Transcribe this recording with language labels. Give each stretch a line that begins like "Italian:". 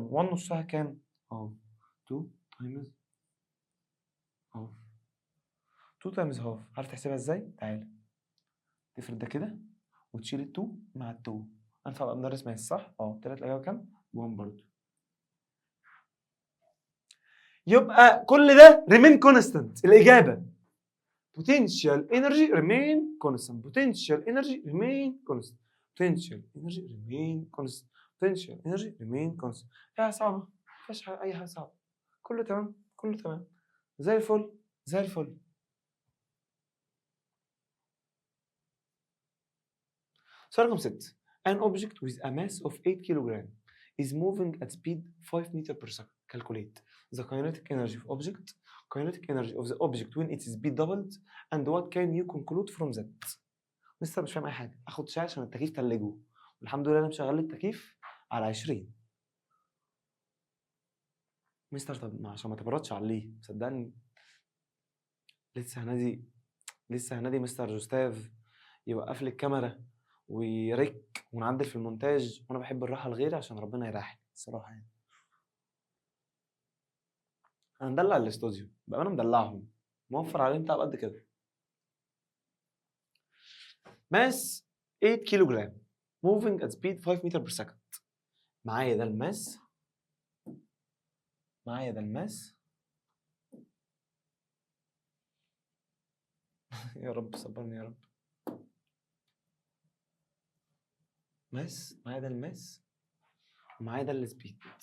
Arabic: 1 نصها كام؟ هاف. 2 تايمز هاف. 2 تايمز هاف. عارف تحسبها ازاي؟ تعالى تفرد ده كده وتشيل ال2 مع ال2. انا هبقى مدرس ماس صح؟ طلعت الاجابه كام؟ 1 برضه. يبقى كل ده
English: remain constant.
Arabic: الإجابة
English: potential energy remain constant. potential energy remain constant. potential energy remain constant. potential energy remain constant.
Arabic: ايه صعبة؟ مفيهاش أي حاجة صعبة. كله تمام، كله تمام، زي الفل زي الفل. سؤال رقم 6.
English: An object with a mass of 8 kg is moving at speed 5 meters per second. Calculate the kinetic energy of object, kinetic energy of the object when its speed doubled, and what can you conclude from that.
Arabic: لسه مش فاهم اي حاجه. اخد شاي عشان التكييف تلجه، والحمد لله انا مشغل التكييف على 20. مستر طب عشان ما تبردش عليه، صدقني لسه هنادي مستر جوستاف يوقف لي الكاميرا ويرك ونعدل في المونتاج، وانا بحب الراحه لغيري عشان ربنا يريحني الصراحه يعني. انا مدلع الاستوديو بقى، انا مدلعهم، موفر عليهم تعب قد كده. ماس 8 كيلو جرام
English: moving at speed 5 meter per second.
Arabic: معايا ده الماس، معايا ده الماس يا رب صبرني يا رب. ماس، معايا ده الماس ومعايا ده السبيد.